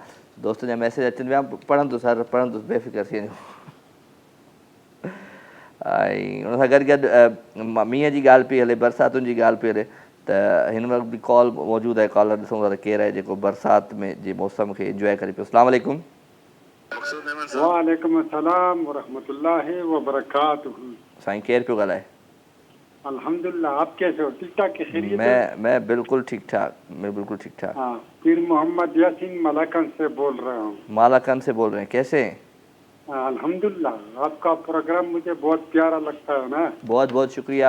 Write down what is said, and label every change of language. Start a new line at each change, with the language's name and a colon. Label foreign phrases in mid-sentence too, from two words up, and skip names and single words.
Sindhi: दोस्त जा मैसेज अचनि पिया, पढ़ंदुसि सर पढ़ंदुसि, बेफ़िक्र थी वञो। ऐं हुन सां गॾु गॾु मींहं जी ॻाल्हि पई हले, बरसातुनि जी ॻाल्हि पई हले त हिन वक़्तु बि कॉल मौजूदु आहे। कॉलर ॾिसूं था त केरु आहे जेको बरसाति में जे मौसम खे इंजॉय करे पियो।
Arabic: السلام عليكم. وعليكم السلام ورحمة الله وبركاته.
Sindhi: साईं केरु पियो ॻाल्हाए?
Urdu: الحمدللہ، آپ کیسے ہو? ٹھیک ٹھاک؟ خیریت? میں بالکل ٹھیک ٹھاک، میں بالکل ٹھیک ٹھاک. ہاں، پیر محمد یاسین مالاکنڈ سے بول رہا ہوں. مالاکنڈ سے بول رہے ہیں، کیسے ہیں? الحمدللہ، آپ کا پروگرام مجھے بہت پیارا لگتا ہے نا. بہت بہت شکریہ.